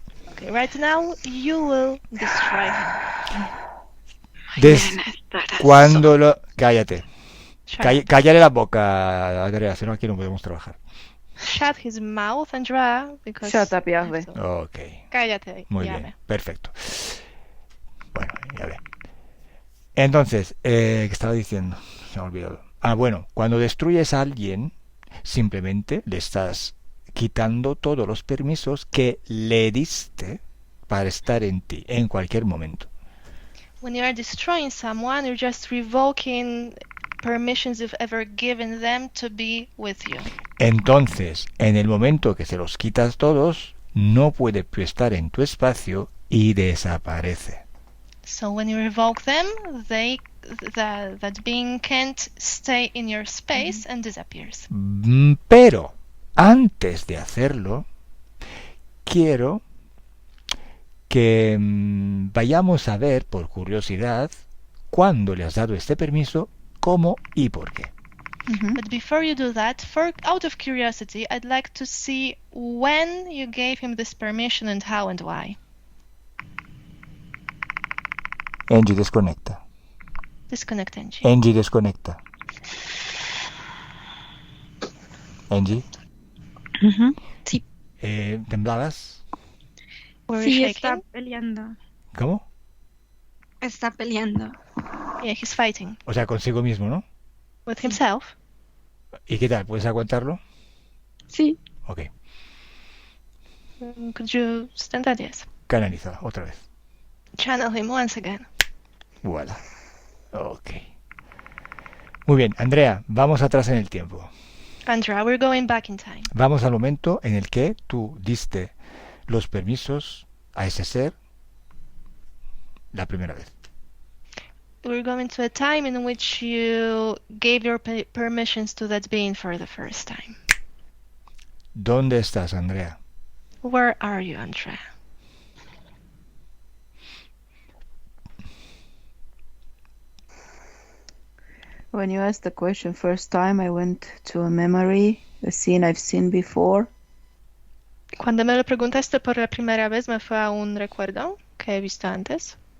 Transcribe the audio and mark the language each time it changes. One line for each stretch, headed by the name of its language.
English: Okay, right now you will destroy him.
Spanish: Des- estará cuando lo... Cállate.
English: Shut,
Spanish: Cállale la boca, Andrea, si no aquí no podemos trabajar.
English: shut his mouth, Andrea, because... Shut up, Yahweh. Ok.
Spanish: Cállate, Muy Yahweh. bien. Perfecto. Bueno, ya ve. Entonces, ¿qué estaba diciendo? Se me ha olvidado. Ah, bueno, cuando destruyes a alguien, simplemente le estás quitando todos los permisos que le diste para estar en ti en cualquier momento.
English: When you are destroying someone, you're just revoking permissions you've ever given them to be with you.
Spanish: Entonces, en el momento que se los quitas todos, no puede estar en tu espacio y desaparece.
English: So when you revoke them, that being can't stay in your space and disappears.
Spanish: Pero, antes de hacerlo, quiero que vayamos a ver, por curiosidad, cuándo le has dado este permiso, cómo y por qué.
English: But before you do that, out of curiosity, I'd like to see when you gave him this permission and how and why.
Spanish: Angie, desconecta.
English: Disconnect Angie.
Spanish: Angie, desconecta. Angie, Sí, ¿temblabas?
English: Were you
Spanish: sí,
English: shaking?
Spanish: está peleando. ¿Cómo? Está peleando.
English: Yeah, he's fighting.
Spanish: O sea, consigo mismo, ¿no?
English: With himself.
Spanish: ¿Y qué tal? ¿Puedes aguantarlo? Sí,
English: Ok. Could you stand that? Yes.
Spanish: Canaliza, otra vez.
English: Channel him once again.
Spanish: Voilà. Ok. Muy bien, Andrea, vamos atrás en el tiempo.
English: Andrea, we're going back in time.
Spanish: Vamos al momento en el que tú diste los permisos a ese ser la primera vez.
English: We're going to a time in which you gave your permissions to that being for the first time.
Spanish: ¿Dónde estás, Andrea?
English: Where are you, Andrea? When you asked the question first time, I went to a memory, a scene I've seen before.
Spanish: Cuando me lo preguntaste por la primera vez, me fue a un recuerdo que he visto antes.